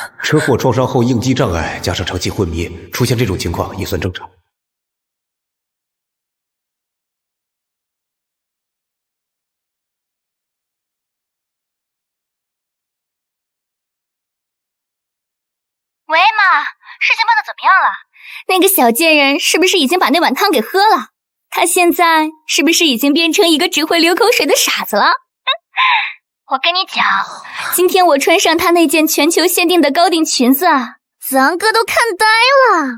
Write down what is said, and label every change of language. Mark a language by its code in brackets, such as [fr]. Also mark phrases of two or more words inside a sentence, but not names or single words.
[zh] 车禍创傷後應激障礙加上長期昏迷，出現這種情況也算正常。喂，媽，事情办得怎麼樣了？那個小賤人是不是已經把那碗湯給喝了？他現在是不是已經變成一個只會流口水的傻子了？我跟你講，今天我穿上他那件全球限定的高定裙子，子昂哥都看呆了。